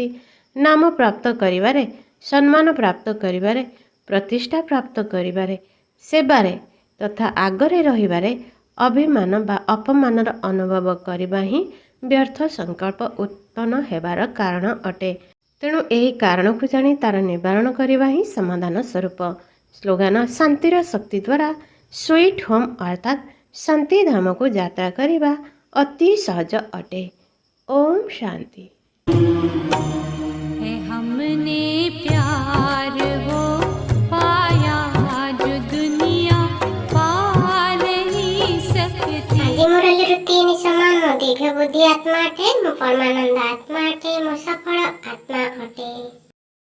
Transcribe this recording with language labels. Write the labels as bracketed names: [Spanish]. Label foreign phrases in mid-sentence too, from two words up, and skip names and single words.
[Odia] ନାମ ପ୍ରାପ୍ତ କରିବାରେ, ସମ୍ମାନ ପ୍ରାପ୍ତ କରିବାରେ, ପ୍ରତିଷ୍ଠା ପ୍ରାପ୍ତ କରିବାରେ, ସେବାରେ ତଥା ଆଗରେ ରହିବାରେ ଅଭିମାନ ବା ଅପମାନର ଅନୁଭବ କରିବା ହିଁ ବ୍ୟର୍ଥ ସଂକଳ୍ପ ଉତ୍ପନ୍ନ ହେବାର କାରଣ ଅଟେ। ତେଣୁ ଏହି କାରଣକୁ ଜାଣି ତାର ନିବାରଣ କରିବା ହିଁ ସମାଧାନ ସ୍ୱରୂପ। ସ୍ଲୋଗାନ ଶାନ୍ତିର ଶକ୍ତି ଦ୍ୱାରା [English] sweet home [Odia] ଅର୍ଥାତ୍ ଶାନ୍ତିଧାମକୁ ଯାତ୍ରା କରିବା ଅତି ସହଜ ଅଟେ। ଓମ୍ ଶାନ୍ତି। [Hindi] है हमने प्यार वो पाया जो दुनिया पा नहीं सकती। [Odia] ଆଜି ମୋର ତିନି ସମାନ ମୋ ଦୀର୍ଘ ବୁଦ୍ଧି ଆତ୍ମା ଅଟେ, ମୋ ପରମାନନ୍ଦ ଆତ୍ମା ଅଟେ, ମୋ ସଫଳ ଆତ୍ମା ଅଟେ।